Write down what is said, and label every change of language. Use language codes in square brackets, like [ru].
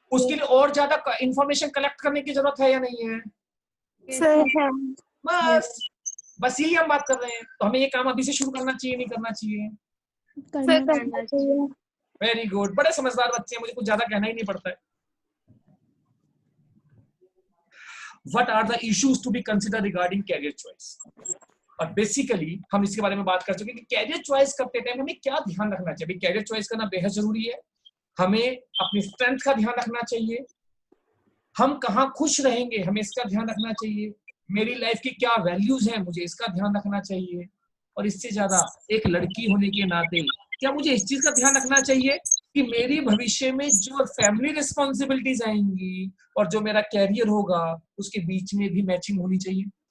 [hi] उसके लिए और ज्यादा इंफॉर्मेशन कलेक्ट करने की जरूरत है या नहीं है? सर बस यही हम बात कर रहे हैं। तो हमें ये काम अभी से शुरू करना चाहिए नहीं करना चाहिए? करना चाहिए। वेरी गुड, बड़े समझदार बच्चे हैं, मुझे कुछ ज्यादा कहना ही नहीं पड़ता है। [en] What are the issues to be considered regarding career choice? [hi] और बेसिकली हम इसके बारे में बात कर चुके हैं कि कैरियर चॉइस करते टाइम हमें क्या ध्यान रखना चाहिए। कैरियर चॉइस करना बेहद जरूरी है। हमें अपनी स्ट्रेंथ का ध्यान रखना चाहिए, हम कहाँ खुश रहेंगे हमें इसका ध्यान रखना चाहिए, मेरी लाइफ की क्या वैल्यूज हैं मुझे इसका ध्यान रखना चाहिए, और इससे ज्यादा एक लड़की होने के नाते क्या मुझे इस चीज का ध्यान रखना चाहिए कि मेरी भविष्य में जो फैमिली रिस्पॉन्सिबिलिटीज आएंगी और जो मेरा कैरियर होगा उसके बीच में भी मैचिंग होनी चाहिए।